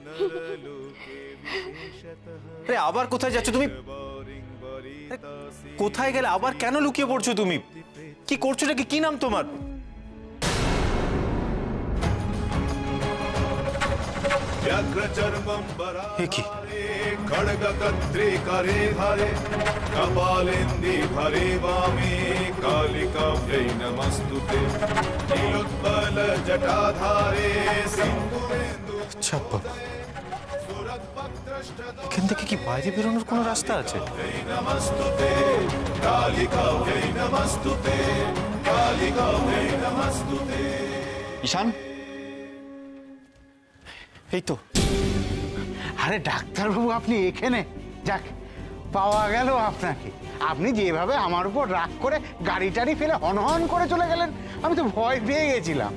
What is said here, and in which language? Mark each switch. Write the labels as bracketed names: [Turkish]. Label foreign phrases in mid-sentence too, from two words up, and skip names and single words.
[Bangla] আরে আবার কোথায় যাচ্ছ তুমি? কোথায় গেলে? আবার কেন লুকিয়ে পড়ছো তুমি? কি করছো নাকি? কি নাম তোমার? কি [Sanskrit] खड्गकत्रिकरे धरे कपालेन्दि भरे वामे कालिकाभ्यै नमस्तुते नीलोत्पल जटाधारे सिन्दूरेन्दु। [Bangla] আচ্ছা এখান থেকে কি বাইরে বেরোনোর কোনো রাস্তা আছে? [Sanskrit] नमस्तुते कालिकाभ्यै नमस्तुते कालिकाभ्यै नमस्तुते। [Bangla] ঈশান, এই তো। আরে ডাক্তারবাবু, আপনি এখানে? যাক, পাওয়া গেল আপনাকে। আপনি যেভাবে আমার উপর রাগ করে গাড়ি টাড়ি ফেলে হনহন করে চলে গেলেন, আমি তো ভয় পেয়ে গেছিলাম।